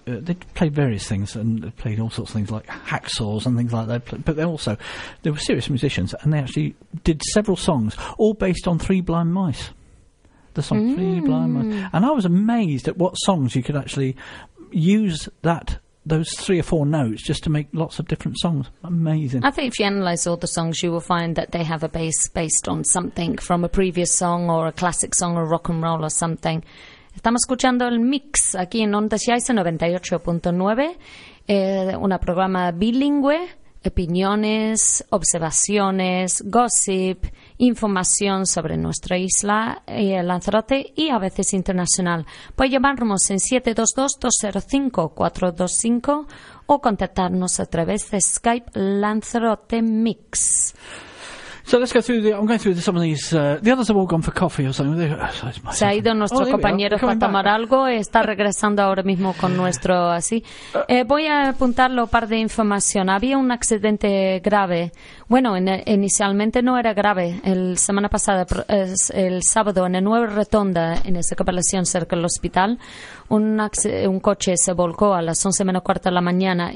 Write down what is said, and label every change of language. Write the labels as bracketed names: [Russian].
[English] they played various things, and they played all sorts of things like hacksaws and things like that, but they were serious musicians, and they actually did several songs all based on Three Blind Mice, the song Three Blind Mice, and I was amazed at what songs you could actually use those three or four notes just to make lots of different songs. Amazing. I think if you analyse all the songs, you will find that they have a base based on something from a previous song or a classic song or rock and roll or something. [Spanish] Estamos escuchando el mix aquí en Ondas Jaisa 98.9, un programa bilingüe, opiniones, observaciones, gossip, información sobre nuestra isla, Lanzarote y a veces internacional. Puede llamarnos en 722-205-425 o contactarnos a través de Skype Lanzarote Mix. [English] So let's go through I'm going through some of these. The others have all gone for coffee or something. [Spanish] Se ha ido nuestro compañero para tomar algo. Está regresando ahora mismo con nuestro así. Voy a apuntarlo un par de información. Había un accidente grave. Bueno, inicialmente no era grave. La semana pasada, el sábado, en la nueva rotonda, en esa capelación cerca del hospital, un coche se volcó a las 11:15 de la mañana.